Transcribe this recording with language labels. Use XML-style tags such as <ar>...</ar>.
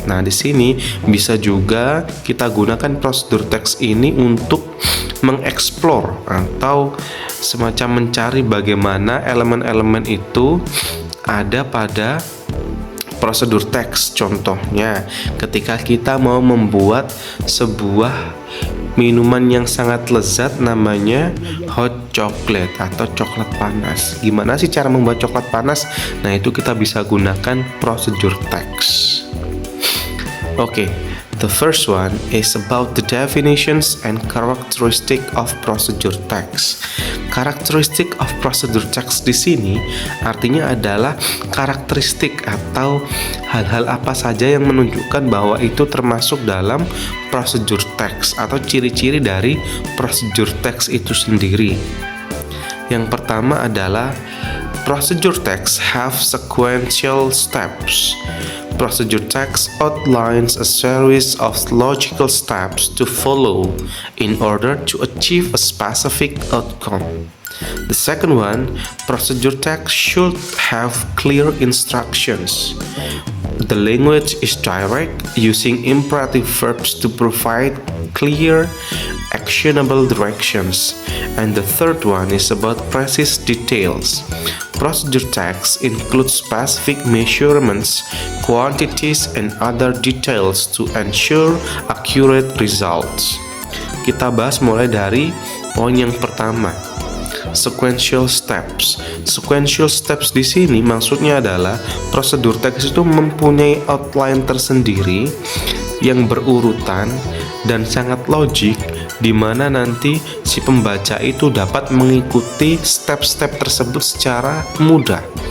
<id>Nah, di sini bisa juga kita gunakan prosedur teks ini untuk mengeksplor atau semacam mencari bagaimana elemen-elemen itu ada pada prosedur teks. Contohnya, ketika kita mau membuat sebuah minuman yang sangat lezat namanya hot chocolate atau coklat panas. Gimana sih cara membuat coklat panas? Nah, itu kita bisa gunakan prosedur teks.</id> <en>Oke, the first one is about the definitions and characteristic of procedure text.</en> <id>Karakteristik of procedure text di sini artinya adalah karakteristik atau hal-hal apa saja yang menunjukkan bahwa itu termasuk dalam procedure text atau ciri-ciri dari procedure text itu sendiri. Yang pertama adalah</id> <en>procedure text have sequential steps. Procedure text outlines a series of logical steps to follow in order to achieve a specific outcome. The second one, procedure text should have clear instructions. The language is direct, using imperative verbs to provide clear, actionable directions. And the third one is about precise details. Procedure text includes specific measurements, quantities, and other details to ensure accurate results.</en> <id>Kita bahas mulai dari poin yang pertama. Sequential steps. Sequential steps di sini maksudnya adalah prosedur teks itu mempunyai outline tersendiri yang berurutan dan sangat logik, di mana nanti si pembaca itu dapat mengikuti step-step tersebut secara mudah.</id>